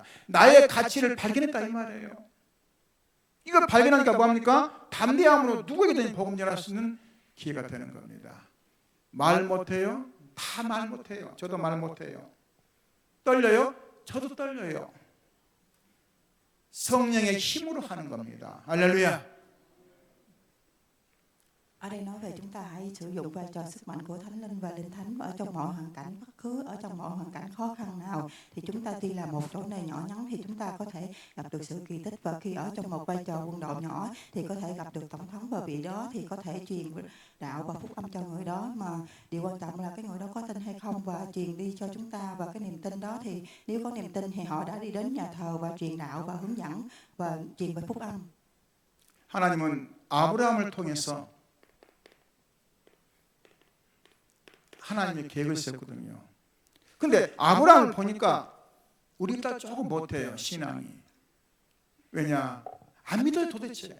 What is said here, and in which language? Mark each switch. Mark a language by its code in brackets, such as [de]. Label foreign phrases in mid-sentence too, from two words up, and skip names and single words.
[ko] 나의 가치를 발견했다 이 말이에요. 이걸 발견하니까 뭐합니까? 담대함으로 누구에게든 복음 전할 수 있는 기회가 되는 겁니다. 말 못해요? 다 말 못해요. 저도 말 못해요. 떨려요? 저도 떨려요. 성령의 힘으로 하는 겁니다. 할렐루야. [vi] Ở đây nói về chúng ta hãy sử dụng vai trò sức mạnh của Thánh Linh và Linh Thánh ở trong mọi hoàn cảnh, bất cứ ở trong mọi hoàn cảnh khó khăn nào thì chúng ta tuy là một chỗ nơi nhỏ nhắn thì chúng ta có thể gặp được sự kỳ tích, và khi ở trong một vai trò quân đội nhỏ thì có thể gặp được tổng thống, và vị đó thì có thể truyền đạo và phúc âm cho người đó, mà điều quan trọng là cái người đó có tin hay không và truyền đi cho chúng ta. Và cái niềm tin đó thì nếu có niềm tin thì họ đã đi đến nhà thờ và truyền đạo và hướng dẫn và truyền về phúc âm. [ko] 하나님은 아브라함을 통해서 하나님의 계획을 세웠거든요. 근데 아브라함을 보니까 우리 딸 조금 못해요, 신앙이. 왜냐? 안 믿어요, 도대체.